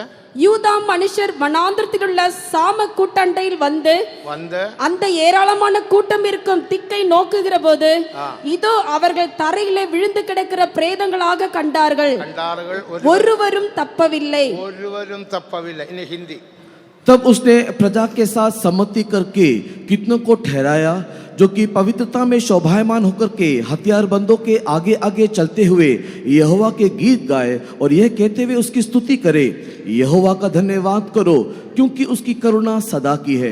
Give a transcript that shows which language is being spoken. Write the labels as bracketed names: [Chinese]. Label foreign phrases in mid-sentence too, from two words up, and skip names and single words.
[Tamil] யூதா மனுஷர் வனாந்திரத்திலுள்ள சாம கூட்டண்டையில் வந்து வந்து அந்த ஏராளமான கூட்டம் இருக்கும் திக்கை நோக்குகிற போது இதோ அவர்கள் தரையிலே விழுந்து கிடக்கிற பிரேதங்களாக கண்டார்கள். கண்டார்கள், ஒருவரும் தப்பவில்லை. ஒருவரும் தப்பவில்லை. இனி ஹிந்தி. [Hindi] तब उसने प्रजा के साथ सम्मति करके कितनों को ठहराया जो कि पवित्रता में शोभायमान होकर के हथियारबंदों के आगे आगे चलते हुए यहोवा के गीत गाए और यह कहते हुए उसकी स्तुति करे, यहोवा का धन्यवाद करो क्योंकि उसकी करुणा सदा की है।